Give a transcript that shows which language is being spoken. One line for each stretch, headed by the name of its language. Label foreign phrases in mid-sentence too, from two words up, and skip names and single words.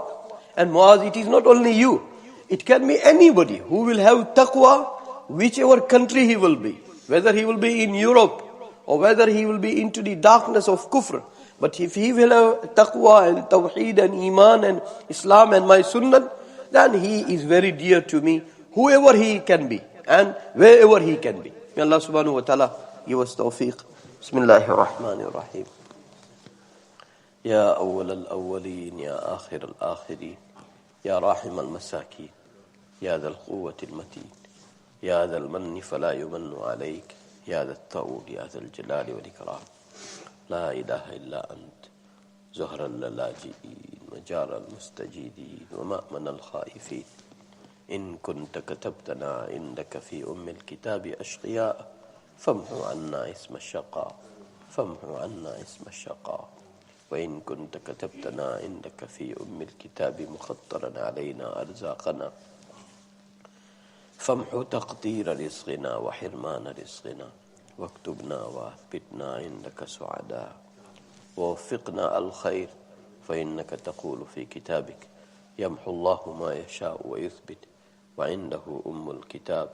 English: And Muaz, it is not only you, it can be anybody who will have taqwa, whichever country he will be, whether he will be in Europe or whether he will be into the darkness of kufr. But if he will have taqwa and tawheed and iman and Islam and my sunnah, then he is very dear to me, whoever he can be and wherever he can be. May Allah
Arabic: سبحانه وتعالى
English: give us tawfiq.
Arabic: بسم الله الرحمن الرحيم يا أول الأولين يا آخر الآخرين يا راحم المساكين يا ذا القوة المتين يا ذا المن فلا يمن عليك يا ذا الطول يا ذا الجلال والإكرام. لا إله إلا أنت ذخر اللاجئين مجير المستجيرين ومأمن الخائفين. إن كنت كتبتنا عندك في الكتاب أشقياء, فامح عنا اسم الشقاء فامح عنا اسم الشقاء, famhu anna isma shaqa. وإن كنت كتبتنا عندك في الكتاب مخطرا علينا أرزاقنا فامحو تقدير رزقنا وحرمان رزقنا واكتبنا واثبتنا عندك سعداء ووفقنا الخير فإنك تقول في كتابك يمحو الله ما يشاء ويثبت وعنده الكتاب.